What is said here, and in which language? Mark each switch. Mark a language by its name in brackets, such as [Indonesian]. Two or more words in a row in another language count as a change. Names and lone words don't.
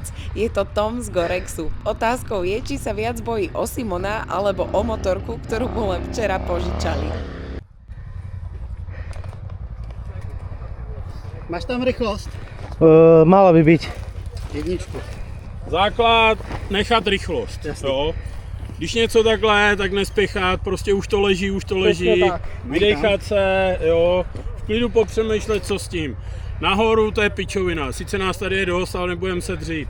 [Slovak] Je to Tom z Gorexu. Otázkou je, či sa viac bojí o Simona alebo o motorku, ktorú mu len včera požičali. [Czech] Máš tam rychlost? [Slovak] Mala by byť. [Czech] Jedničku. Základ, nechat rychlost, jo. Když něco takhle, tak nespěchat, prostě už to leží, vydechat se, jo. V klidu popřemýšlet, co s tím. Nahoru to je pičovina, sice nás tady je dost, ale nebudeme se dřít.